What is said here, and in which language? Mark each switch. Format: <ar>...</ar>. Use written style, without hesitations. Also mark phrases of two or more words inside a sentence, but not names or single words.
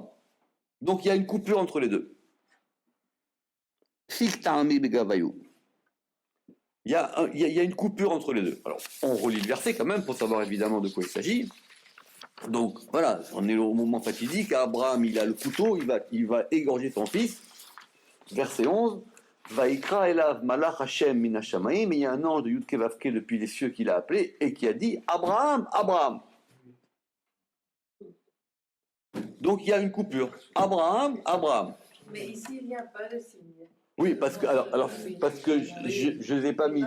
<fr>Donc il y a une coupure entre les deux. Il y a une coupure entre les deux. Alors, on relit le verset quand même pour savoir évidemment de quoi il s'agit. Donc, voilà, on est au moment fatidique. Abraham, il a le couteau, il va égorger son fils. Verset 11.</fr> <he>ויקרא אליו מלאך השם מן השמים.</he> <fr>Et il y a un ange de</fr> <he>יוד קי ואו קי</he> <fr>depuis les cieux qui l'a appelé et qui a dit Abraham, Abraham. Donc, il y a une coupure. Abraham, Abraham. Mais ici, il n'y a pas de signe. Oui, parce que je ne les ai pas mis.</fr>